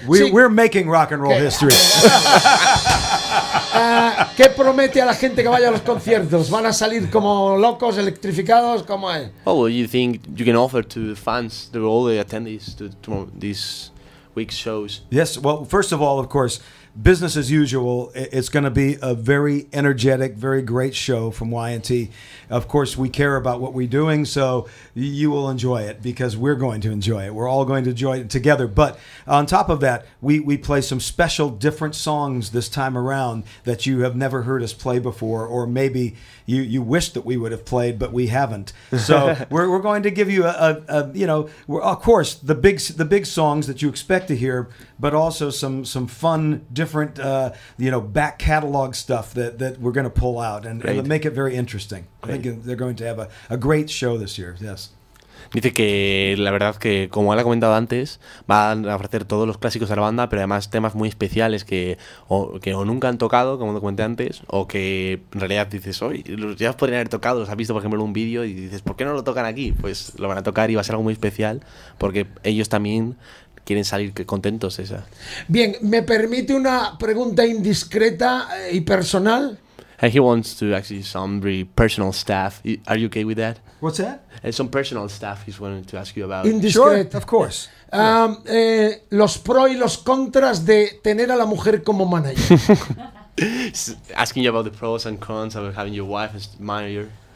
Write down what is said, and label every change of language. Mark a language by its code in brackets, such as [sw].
[en] We're making rock and roll history. [es] ¿Qué promete a la gente que vaya a los conciertos? ¿Van a salir como locos, electrificados? ¿Cómo es? [en] Oh, well, you think you can offer to the fans, to all the attendees to these week's shows? Yes, well, first of all, of course, business as usual. It's going to be a very energetic, very great show from Y&T. Of course, we care about what we're doing, so you will enjoy it because we're going to enjoy it. We're all going to enjoy it together. But on top of that, we play some special different songs this time around that you have never heard us play before, or maybe you wish that we would have played, but we haven't. So we're going to give you of course, the big songs that you expect to hear, but also some fun, different, back catalog stuff that we're going to pull out and make it very interesting. I think they're going to have a great show this year. Yes. [es] Dice que la verdad que, como él ha comentado antes, van a ofrecer todos los clásicos de la banda, pero además temas muy especiales que o nunca han tocado, como te comenté antes, o que en realidad dices, oye, ya os podrían haber tocado, los has visto por ejemplo en un vídeo y dices, ¿por qué no lo tocan aquí? Pues lo van a tocar y va a ser algo muy especial, porque ellos también quieren salir contentos. Bien, ¿me permite una pregunta indiscreta y personal? [en] And he wants to actually some very personal stuff. Are you okay with that? What's that? Some personal stuff he's wanting to ask you about. [es] Indiscreto. [en] Sure, of course. [es] Los pros y los contras de tener a la mujer como manager. [en] Asking you about the pros and cons of having your wife as manager.